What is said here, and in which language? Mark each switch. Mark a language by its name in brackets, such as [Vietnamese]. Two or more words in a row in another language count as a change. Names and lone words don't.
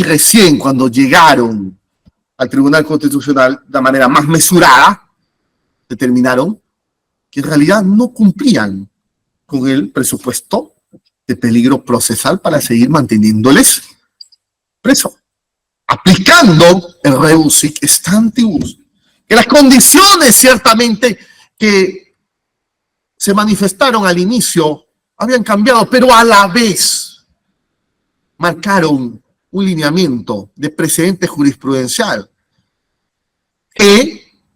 [Spanish] recién, cuando llegaron al Tribunal Constitucional de manera más mesurada, determinaron que en realidad no cumplían con el presupuesto de peligro procesal para seguir manteniéndoles presos, aplicando el [Latin] rebus sic stantibus, [Spanish] que las condiciones ciertamente que se manifestaron al inicio habían cambiado, pero a la vez marcaron un lineamiento de precedente jurisprudencial que